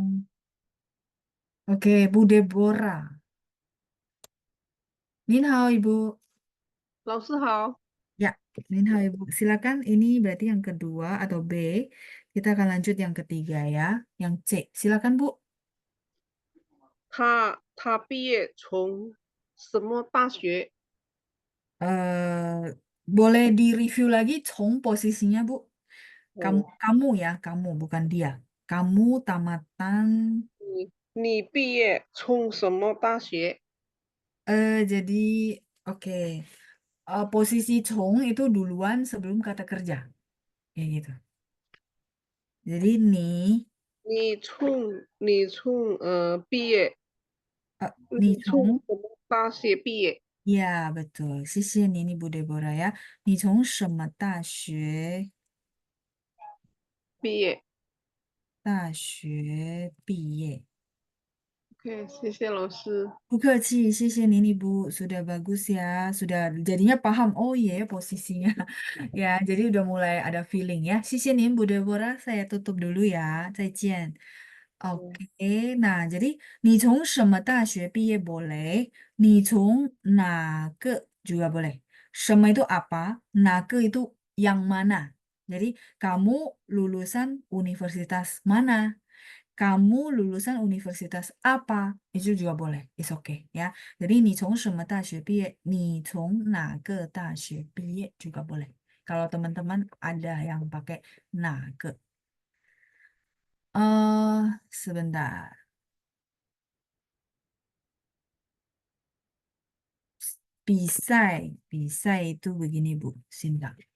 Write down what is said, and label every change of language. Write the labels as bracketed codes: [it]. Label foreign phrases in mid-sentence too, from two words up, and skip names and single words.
[id] Oke, Bu Deborah. [zh] 您好, Ibu. 老师好， [id] Ya, [zh] 您好, [id] Ibu. Silakan, ini berarti yang kedua atau B. Kita akan lanjut yang ketiga ya. Yang C. Silakan, Bu. [zh] 他毕业从什么大学？ [id] Boleh di-review lagi Chong posisinya, Bu? Kamu, [zh] 哦， [id] kamu ya, kamu bukan dia. Kamu tamatan. [zh] 你毕业从什么大学？ [id] Jadi oke. Posisi Chong itu duluan sebelum kata kerja. Kayak gitu. Jadi nih, [zh] 你从毕业， [id] nih [zh] 你从 Chong. 什么大学毕业？ [id] Ya, betul. Sisi ini Bu Deborah ya. Nih Chong [zh] 什么大学？毕业。大学毕业。 OK，谢谢老师。 [id] Bu [zh] 谢谢您 [id] Ibu, sudah bagus ya, sudah jadinya paham. Oh iya ya posisinya, ya. Jadi udah mulai ada feeling ya. Nih Bu Deborah, saya tutup dulu ya, [zh] 再见. 嗯 [id] Oke, nah jadi [zh] 你从什么大学毕业 [id] boleh, [zh] 你从哪个 [id] juga boleh. 什么 itu apa, 哪个 itu yang mana. Jadi kamu lulusan universitas mana? Kamu lulusan universitas apa? Itu juga boleh. [en] It's okay [id] ya. Jadi [zh] 你从什么大学毕业？你从哪个大学毕业 [id] juga boleh. Kalau teman-teman ada yang pakai 哪个. Sebentar. Bisai itu begini Bu, Sinta.